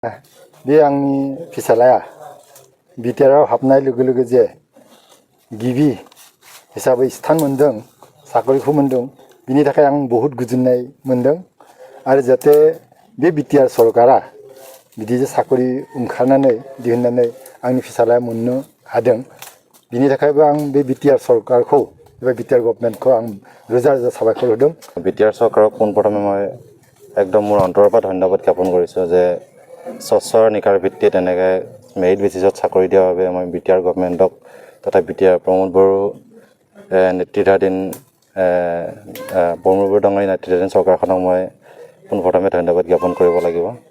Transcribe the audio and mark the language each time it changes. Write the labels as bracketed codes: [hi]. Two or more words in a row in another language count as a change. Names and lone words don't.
[brx] बे आंनि फिसालाया बिटिआरआव हाबनाय लोगो लोगो जे गिबि हिसाबै स्थान मोनदों साकरिखौ मोनदों बिनि थाखाय आं बहुत गोजोननाय मोनदों आरो जाहाथे बे बिटिआर सरकारा बिदि जे साकरि ओंखारनानै दिहुननानै आंनि फिसालाया मोननो हादों बिनि थाखायबो आं बे बिटिआर सरकारखौ एबा बिटिआर गभर्नमेन्टखौ आं रोजा रोजा साबायखर होदों। [as] बिटिआर सरकारक পোনপ্ৰথমে মই একদম মোৰ অন্তৰৰ পৰা ধন্যবাদ জ্ঞাপন কৰিছোঁ যে স্বচ্ছৰ নিকাৰ ভিত্তিত এনেকৈ [en] merit basis [as] চাকৰি দিয়াৰ বাবে মই বিটিআৰ গভৰ্ণমেণ্টক তথা বিটিআৰ প্ৰমোদ বড়ো নেতৃত্বাধীন প্ৰমোদ বড়ো ডাঙৰীয়া নেতৃত্বাধীন চৰকাৰখনক মই পোনপ্ৰথমে ধন্যবাদ জ্ঞাপন কৰিব লাগিব।